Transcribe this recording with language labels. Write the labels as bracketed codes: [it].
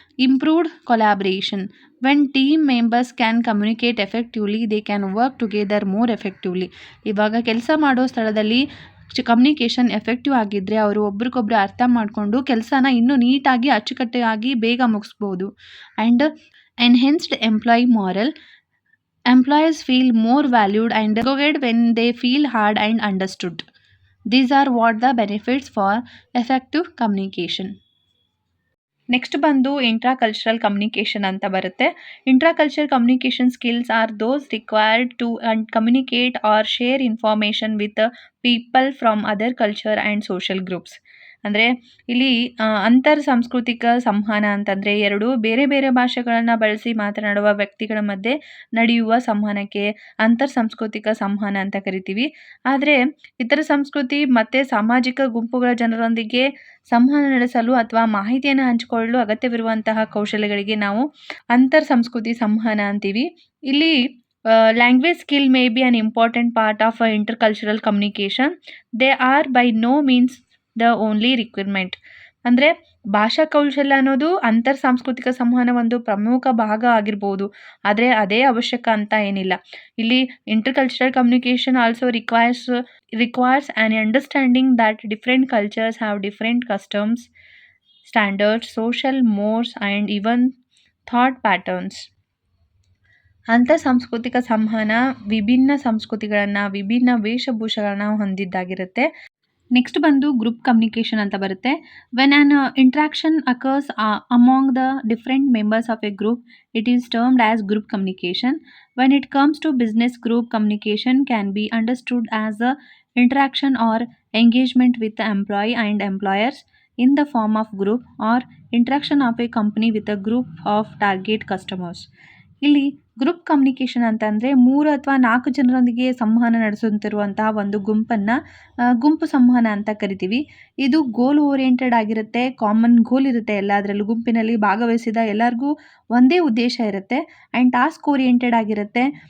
[en] Improved collaboration. When team members can communicate effectively they can work together more effectively. [kn] ಇವಾಗ ಕೆಲಸ ಮಾಡೋ ಸ್ಥಳದಲ್ಲಿ communication effective ಆಗಿದ್ದರೆ ಅವರು ಒಬ್ರಿಗೊಬ್ರು ಅರ್ಥ ಮಾಡಿಕೊಂಡು ಕೆಲಸನ ಇನ್ನೂ ನೀಟಾಗಿ ಅಚ್ಚುಕಟ್ಟಾಗಿ ಬೇಗ ಮುಗಿಸ್ಬೋದು. [en] And enhanced employee morale. Employees feel more valued and recognized when they feel heard and understood. These are what the benefits for effective communication. Next ಬಂದು intracultural communication [kn] ಅಂತ ಬರುತ್ತೆ. [en] Intracultural communication skills are those required to communicate or share information with people from other culture and social groups. [kn] ಅಂದರೆ ಇಲ್ಲಿ ಅಂತರ್ ಸಾಂಸ್ಕೃತಿಕ ಸಂವಹನ ಅಂತಂದರೆ ಎರಡು ಬೇರೆ ಬೇರೆ ಭಾಷೆಗಳನ್ನು ಬಳಸಿ ಮಾತನಾಡುವ ವ್ಯಕ್ತಿಗಳ ಮಧ್ಯೆ ನಡೆಯುವ ಸಂವಹನಕ್ಕೆ ಅಂತರ್ ಸಾಂಸ್ಕೃತಿಕ ಸಂವಹನ ಅಂತ ಕರಿತೀವಿ. ಆದರೆ ಇತರ ಸಂಸ್ಕೃತಿ ಮತ್ತು ಸಾಮಾಜಿಕ ಗುಂಪುಗಳ ಜನರೊಂದಿಗೆ ಸಂವಹನ ನಡೆಸಲು ಅಥವಾ ಮಾಹಿತಿಯನ್ನು ಹಂಚಿಕೊಳ್ಳಲು ಅಗತ್ಯವಿರುವಂತಹ ಕೌಶಲ್ಯಗಳಿಗೆ ನಾವು ಅಂತರ್ ಸಂಸ್ಕೃತಿ ಸಂವಹನ ಅಂತೀವಿ. [en] ಇಲ್ಲಿ language skill may be an important part of intercultural communication. They are by no means the only requirement. [kn] ಅಂದರೆ ಭಾಷಾ ಕೌಶಲ್ಯ ಅನ್ನೋದು ಅಂತರ್ ಸಾಂಸ್ಕೃತಿಕ ಸಂವಹನ ಒಂದು ಪ್ರಮುಖ ಭಾಗ ಆಗಿರ್ಬೋದು, ಆದರೆ ಅದೇ ಅವಶ್ಯಕ ಅಂತ ಏನಿಲ್ಲ. [en] ಇಲ್ಲಿ intercultural communication also requires an understanding that different cultures have different customs, standards, social mores and even thought patterns. [kn] ಅಂತರ್ ಸಾಂಸ್ಕೃತಿಕ ಸಂವಹನ ವಿಭಿನ್ನ ಸಂಸ್ಕೃತಿಗಳನ್ನು, ವಿಭಿನ್ನ ವೇಷಭೂಷೆಗಳನ್ನ ಹೊಂದಿದ್ದಾಗಿರುತ್ತೆ. [en] next ಬಂದು group communication [kn] ಅಂತ ಬರುತ್ತೆ. [en] When an interaction occurs among the different members of a group, it is termed as group communication. When it comes to business, group communication can be understood as a interaction or engagement with the employee and employers. in the form of group or interaction of a company with a group of target customers. [kn] ಇಲ್ಲಿ group communication ಅಂತಂದರೆ 3 ಅಥವಾ 4 ಜನರೊಂದಿಗೆ ಸಂವಹನ ನಡೆಸುತ್ತಿರುವಂತಹ ಒಂದು ಗುಂಪನ್ನು ಗುಂಪು ಸಂವಹನ ಅಂತ ಕರಿತೀವಿ. ಇದು ಗೋಲ್ ಓರಿಯೆಂಟೆಡ್ ಆಗಿರುತ್ತೆ, ಕಾಮನ್ ಗೋಲ್ ಇರುತ್ತೆ ಎಲ್ಲದರಲ್ಲೂ. ಗುಂಪಿನಲ್ಲಿ ಭಾಗವಹಿಸಿದ ಎಲ್ಲರಿಗೂ ಒಂದೇ ಉದ್ದೇಶ ಇರುತ್ತೆ ಆ್ಯಂಡ್ ಟಾಸ್ಕ್ ಓರಿಯೆಂಟೆಡ್ ಆಗಿರುತ್ತೆ.